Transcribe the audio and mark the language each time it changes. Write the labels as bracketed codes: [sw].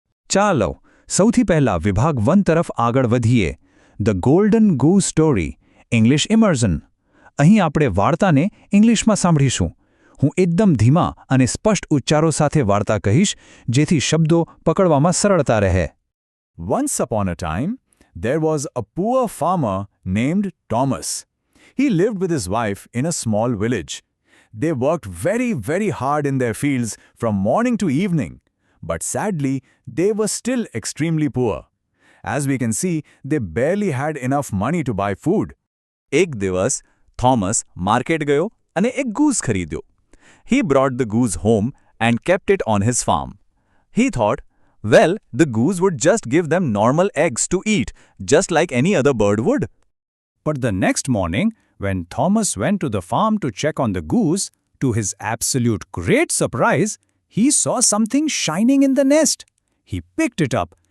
[gu] ચાલો સૌથી પહેલા વિભાગ 1 તરફ આગળ વધીએ. The golden ગૂઝ story, English ઇમર્ઝન. અહીં આપણે વાર્તાને ઇંગ્લિશમાં સાંભળીશું. હું એકદમ ધીમા અને સ્પષ્ટ ઉચ્ચારો સાથે વાર્તા કહીશ, જેથી શબ્દો પકડવામાં સરળતા રહે. [en] Once upon a time, there was a poor farmer named Thomas. He lived with his wife in a small village. They worked very, very hard in their fields from morning to evening. But sadly, they were still extremely poor. As we can see, they barely had enough money to buy food. [gu] એક દિવસ Thomas market ગયો અને એક ગૂઝ ખરીદ્યો. [en] He brought the goose home and kept it on his farm. He thought, well, the goose would just give them normal eggs to eat, just like any other bird would. But the next morning, when Thomas went to the farm to check on the goose, to his absolute great surprise, he saw something shining in the nest. He picked it up.